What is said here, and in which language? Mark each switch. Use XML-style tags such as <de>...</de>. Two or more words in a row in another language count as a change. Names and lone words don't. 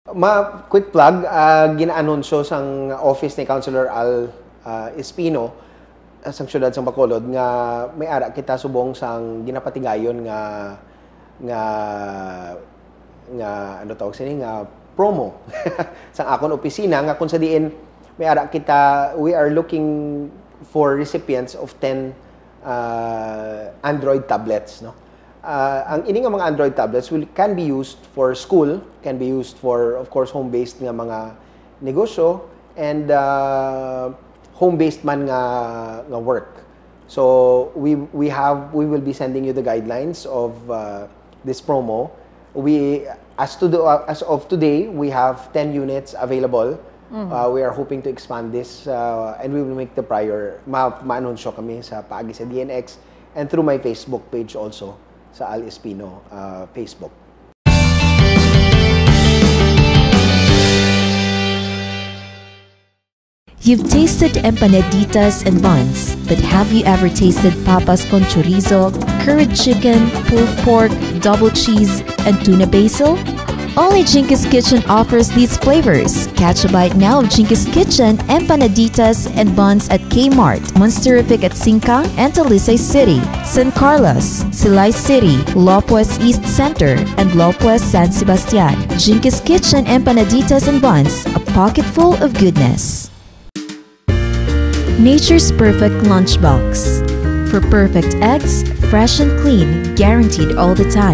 <en>Quick plug,</en> <hil>ginaanunsyo sang office ni Councilor Espino sang syudad sang Bacolod nga may ara kita subong sang ginapatigayon nga ano tawag sini nga promo sang akon opisina nga kung sa diin may ara kita,</hil> <en>we are looking for recipients of 10 Android tablets, no.</en> <hil>Ang ini nga mga</hil> <en>Android tablets can be used for school, can be used for, of course, home-based</en> <hil>nga mga negosyo,</hil> <en>and home-based</en> <hil>man nga</hil> <en>work. So we will be sending you the guidelines of this promo. As of today, we have 10 units available. We are hoping to expand this, and we will make the</en> <hil>ma-anunsyo kami sa paagi sa</hil> <en>DNX and through my Facebook page also,</en> <hil>sa Espino Facebook.</hil> <en>You've tasted empanaditas and buns, but have you ever tasted</en> <es>papas con chorizo,</es> <en>curried chicken, pulled pork, double cheese, and tuna basil? Only Jinkies Kitchen offers these flavors. Catch a bite now of Jinkies Kitchen empanaditas and buns at Kmart, Monsterific at Singkang and Talisay City, San Carlos, Silay City, Lopez East Center, and Lopez San Sebastian. Jinkies Kitchen empanaditas and buns, a pocket full of goodness. Nature's Perfect Lunchbox. For perfect eggs, fresh and clean, guaranteed all the time.</en>